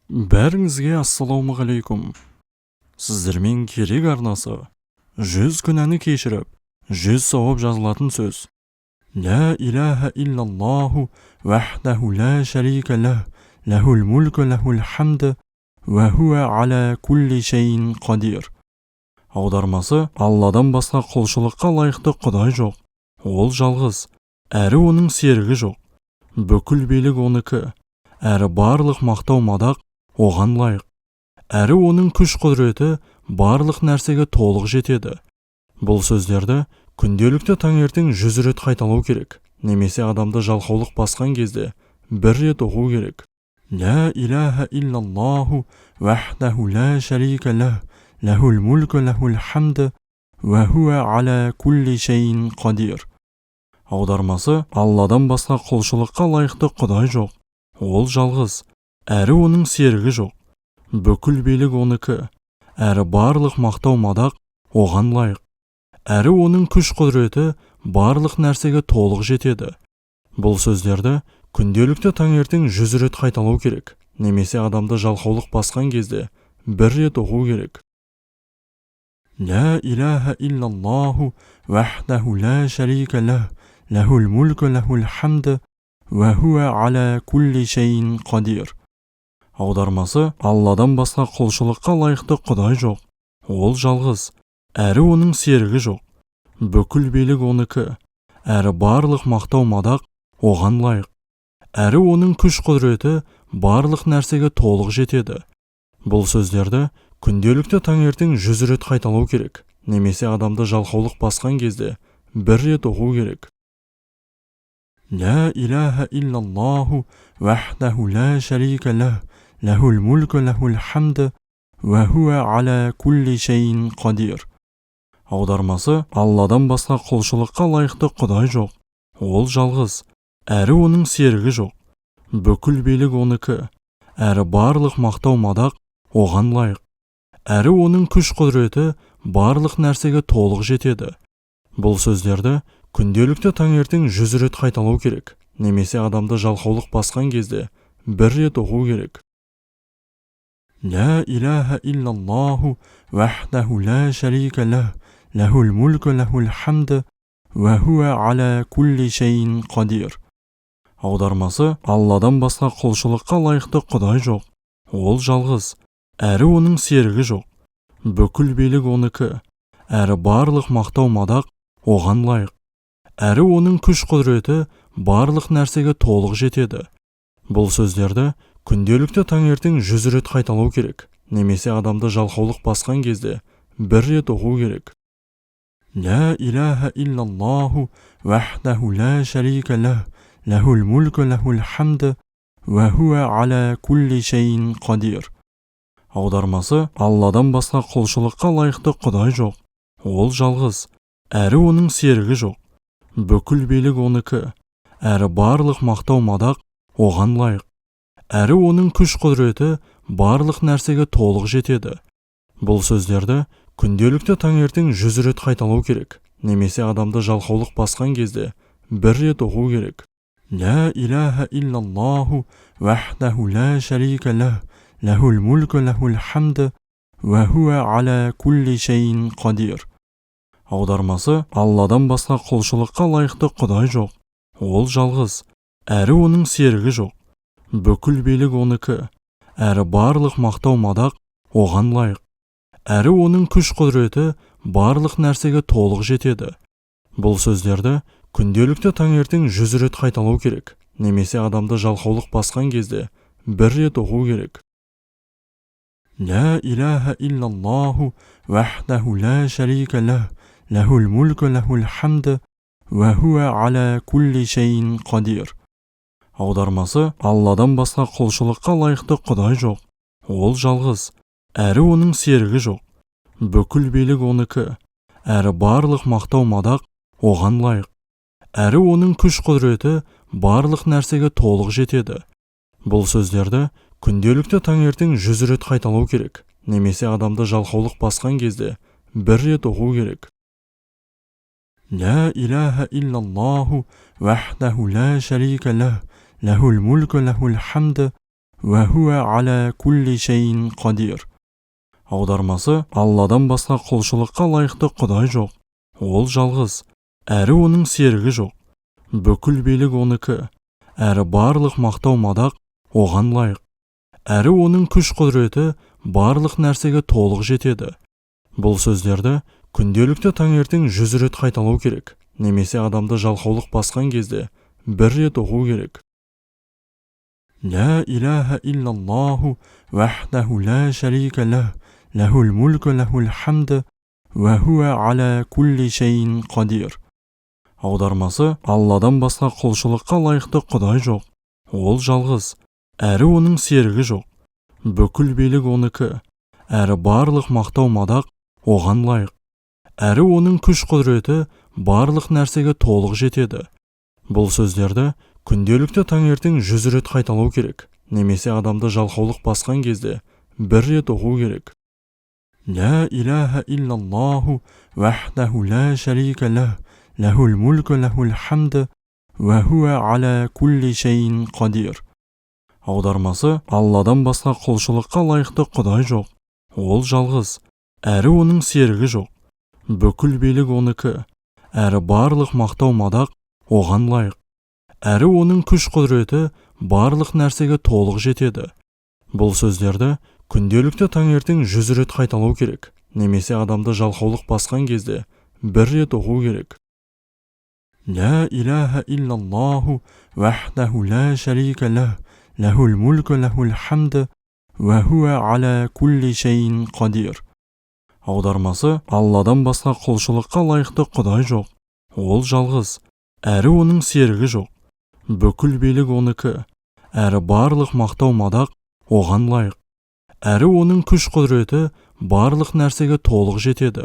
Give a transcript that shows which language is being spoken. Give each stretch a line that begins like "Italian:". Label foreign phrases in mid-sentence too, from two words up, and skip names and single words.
Kazakh: Бәріңізге ассалаумағалейкум. Сіздермен керек арнасы 100 күнәні кешіріп, 100 сауап жазылатын сөз.
Arabic: لا إله إلا الله وحده لا شريك له، له الملك له الحمد، وهو على كل شيء قدير.
Kazakh: Аудармасы: Алладан басқа құлшылыққа лайықты құдай жоқ. Ол жалғыз, әрі оның серігі жоқ. Бүкіл билік оныкі, әрі барлық мақтау мадақ оған лайық. Әрі оның күш құдіреті барлық нәрсеге толық жетеді. Бұл сөздерді күнделікті таңертең 100 рет қайталау керек, немесе адамды жалқаулық басқан кезде 1 рет оқу керек.
Arabic: لا إله إلا الله وحده لا شريك له، له الملك له الحمد، وهو على كل شيء قدير.
Kazakh: Аудармасы: Алладан басқа құлшылыққа лайықты құдай жоқ. Ол жалғыз, әрі оның серігі жоқ. Бүкіл билік оныкі, әрі барлық мақтау мадақ оған лайық. Әрі оның күш құдіреті барлық нәрсеге толық жетеді. Бұл сөздерді күнделікті таңертең 100 рет қайталау керек, немесе адамды жалқаулық басқан кезде 1 рет оқу керек.
Arabic: لا إله إلا الله وحده لا شريك له، له الملك له الحمد، وهو على كل شيء قدير.
Kazakh: Аудармасы: Алладан басқа құлшылыққа лайықты құдай жоқ. Ол жалғыз, әрі оның серігі жоқ. Бүкіл билік оныкі, әрі барлық мақтау мадақ оған лайық. Әрі оның күш құдіреті барлық нәрсеге толық жетеді. Бұл сөздерді күнделікті таңертең 100 рет қайталау керек, немесе адамды жалқаулық басқан кезде 1 рет оқу керек.
Arabic: لا إله إلا الله وحده لا شريك له، له الملك له الحمد، وهو على كل شيء قدير.
Kazakh: Аудармасы: Алладан басқа құлшылыққа лайықты құдай жоқ. Ол жалғыз, әрі оның серігі жоқ. Бүкіл билік оныкі, әрі барлық мақтау мадақ оған лайық. Әрі оның күш құдіреті барлық нәрсеге толық жетеді. Бұл сөздерді күнделікті таңертең 100 рет қайталау керек, немесе адамды жалқаулық басқан кезде 1 рет оқу керек.
Arabic: لا إله إلا الله وحده لا شريك له، له الملك له الحمد، وهو على كل شيء قدير.
Kazakh: Аудармасы: Алладан басқа құлшылыққа лайықты құдай жоқ. Ол жалғыз, әрі оның серігі жоқ. Бүкіл билік оныкі, әрі барлық мақтау мадақ оған лайық. Әрі оның күш құдіреті барлық нәрсеге толық жетеді. Бұл сөздерді күнделікті таңертең 100 рет қайталау керек, немесе адамды жалқаулық басқан кезде 1 рет оқу керек.
Arabic: لا إله إلا الله وحده لا شريك له، له الملك له الحمد، وهو على كل شيء قدير.
Kazakh: Аудармасы: Алладан басқа құлшылыққа лайықты құдай жоқ. Ол жалғыз, әрі оның серігі жоқ. Бүкіл билік оныкі, әрі барлық мақтау мадақ оған лайық. Әрі оның күш құдіреті барлық нәрсеге толық жетеді. Бұл сөздерді күнделікті таңертең 100 рет қайталау керек, немесе адамды жалқаулық басқан кезде 1 рет оқу керек.
Arabic: لا إله إلا الله وحده لا شريك له، له الملك له الحمد، وهو على كل شيء قدير.
Kazakh: Аудармасы: Алладан басқа құлшылыққа лайықты құдай жоқ. Ол жалғыз, әрі оның серігі жоқ. Бүкіл билік оныкі, әрі барлық мақтау мадақ оған лайық. Әрі оның күш құдіреті барлық нәрсеге толық жетеді. Бұл сөздерді күнделікті таңертең 100 рет қайталау керек, немесе адамды жалқаулық басқан кезде 1 рет оқу керек.
Arabic: لا إله إلا الله وحده لا شريك له، له الملك له الحمد، وهو على كل شيء قدير.
Kazakh: Аудармасы: Алладан басқа құлшылыққа лайықты құдай жоқ. Ол жалғыз, әрі оның серігі жоқ. Бүкіл билік оныкі, әрі барлық мақтау мадақ оған лайық. Әрі оның күш құдіреті барлық нәрсеге толық жетеді. Бұл сөздерді күнделікті таңертең 100 рет қайталау керек, немесе адамды жалқаулық басқан кезде 1 рет оқу керек.
Arabic: لا إله إلا الله وحده لا شريك له، له الملك له الحمد, وهو على كل شيء قدير.
Kazakh: Аудармасы: Алладан басқа құлшылыққа лайықты Құдай жоқ. Ол жалғыз, әрі оның серігі жоқ. Бүкіл билік оныкі, әрі барлық мақтау мадақ оған лайық. Әрі оның күш құдіреті барлық нәрсеге толық жетеді. Бұл сөздерді күнделікті таңертең 100 рет қайталау керек, немесе адамды жалқаулық басқан кезде 1 рет оқу керек.
Arabic: لا إله إلا الله وحده لا شريك له له الملك له الحمد وهو على كل شيء قدير.
Kazakh: Аудармасы: Алладан басқа құлшылыққа лайықты Құдай жоқ. Ол жалғыз, әрі оның серігі жоқ. Бүкіл билік оныкі, әрі барлық мақтау мадақ оған лайық. Әрі оның күш құдіреті барлық нәрсеге толық жетеді. Бұл сөздерді күнделікті таңертең 100 рет қайталау керек, немесе адамды жалқаулық басқан кезде 1 рет оқу керек.
Arabic: لا إله إلا الله وحده لا شريك له له الملك له الحمد وهو على كل شيء قدير.
Kazakh: Аудармасы: Алладан басқа құлшылыққа лайықты Құдай жоқ. Ол жалғыз, әрі оның серігі жоқ. Бүкіл билік оныкі, әрі барлық мақтау мадақ оған лайық. Әрі оның күш құдіреті барлық нәрсеге толық жетеді. Бұл сөздерді күнделікті таңертең 100 рет қайталау керек, немесе адамды жалқаулық басқан кезде 1 рет оқу керек.
Arabic: لا إله إلا الله وحده لا شريك له له الملك له الحمد وهو على كل شيء قدير.
Kazakh: Аудармасы: Алладан басқа құлшылыққа лайықты Құдай жоқ. Ол жалғыз, әрі оның серігі жоқ. Бүкіл билік оныкі, әрі барлық мақтау мадақ оған лайық. Әрі оның күш құдіреті барлық нәрсеге толық жетеді.